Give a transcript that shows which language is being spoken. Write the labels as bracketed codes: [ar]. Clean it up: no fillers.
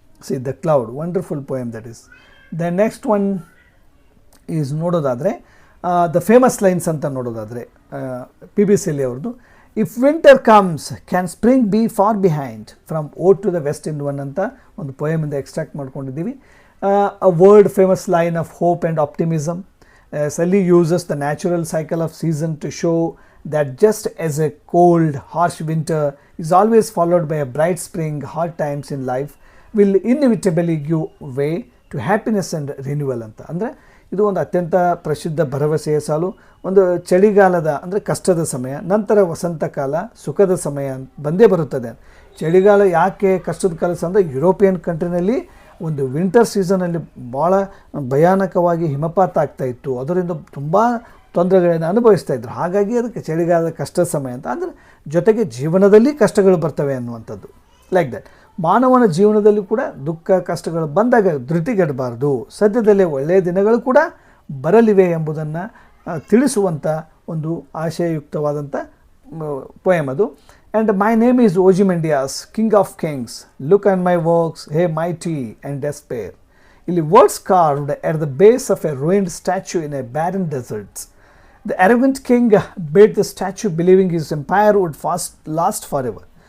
[en] See the cloud, wonderful poem that is. The next one is [kn] ನೋಡೋದಾದರೆ [en] the famous lines [kn] ಅಂತ ನೋಡೋದಾದರೆ [en] P B Shelley [kn] ಅವ್ರದ್ದು, [en] if winter comes can spring be far behind from ode to the west in one [kn] ಅಂತ ಒಂದು [en] ಪೋಯಮಿಂದ ಎಕ್ಸ್ಟ್ರಾಕ್ಟ್ [kn] ಮಾಡ್ಕೊಂಡಿದ್ದೀವಿ. [en] A world famous line of hope and optimism. Sully uses the natural cycle of season to show that just as a cold, harsh winter is always followed by a bright spring, hard times in life will inevitably give way to happiness and renewal [kn] ಅಂತ. ಅಂದರೆ ಇದು ಒಂದು ಅತ್ಯಂತ ಪ್ರಸಿದ್ಧ ಭರವಸೆಯ ಸಾಲು. ಒಂದು ಚಳಿಗಾಲದ ಅಂದರೆ ಕಷ್ಟದ ಸಮಯ, ನಂತರ ವಸಂತಕಾಲ ಸುಖದ ಸಮಯ ಬಂದೇ ಬರುತ್ತದೆ. ಚಳಿಗಾಲ ಯಾಕೆ ಕಷ್ಟದ ಕಾಲ ಅಂದರೆ ಯುರೋಪಿಯನ್ ಕಂಟ್ರಿನಲ್ಲಿ ಒಂದು ವಿಂಟರ್ ಸೀಸನಲ್ಲಿ ಭಾಳ ಭಯಾನಕವಾಗಿ ಹಿಮಪಾತ ಆಗ್ತಾಯಿತ್ತು, ಅದರಿಂದ ತುಂಬ ತೊಂದರೆಗಳನ್ನು ಅನುಭವಿಸ್ತಾ ಇದ್ರು. ಹಾಗಾಗಿ ಅದಕ್ಕೆ ಚಳಿಗಾಲದ ಕಷ್ಟದ ಸಮಯ ಅಂತ. ಅಂದರೆ ಜೊತೆಗೆ ಜೀವನದಲ್ಲಿ ಕಷ್ಟಗಳು ಬರ್ತವೆ ಅನ್ನುವಂಥದ್ದು. [en] like that [kn] ಮಾನವನ ಜೀವನದಲ್ಲಿ ಕೂಡ ದುಃಖ ಕಷ್ಟಗಳು ಬಂದಾಗ ಧೃತಿಗೆಡಬಾರ್ದು, ಸದ್ಯದಲ್ಲೇ ಒಳ್ಳೆಯ ದಿನಗಳು ಕೂಡ ಬರಲಿವೆ ಎಂಬುದನ್ನು ತಿಳಿಸುವಂಥ ಒಂದು ಆಶಯಯುಕ್ತವಾದಂಥ ಪೊಯಮ್ ಅದು. [en] And my name is Ozymandias, king of kings. Look on my works, hey mighty and despair. [kn] ಇಲ್ಲಿ [en] words carved at the base of a ruined statue in a barren desert. The arrogant king built the statue believing his empire would last forever.